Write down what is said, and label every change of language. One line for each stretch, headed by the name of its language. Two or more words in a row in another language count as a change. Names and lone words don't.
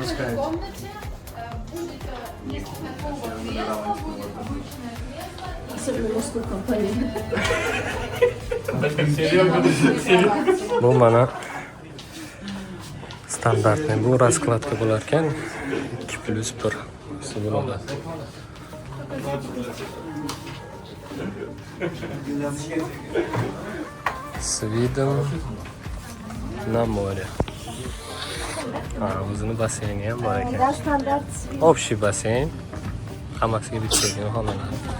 Russian: В каждой пускают. комнате будет несколько такого кресла, будет обычное кресло. Особенно мужской компании.
Uzbek: Bu mana standartni bu raskladka bo'lar ekan 2+1 bo'ladi.
Russian: С видом на море. да?
Uzbek: O'zini basseyni ham bor ekan.
Russian: Да, стандарт. Общий basseyn.
Uzbek: Hammasiga bitta ekan xonalar.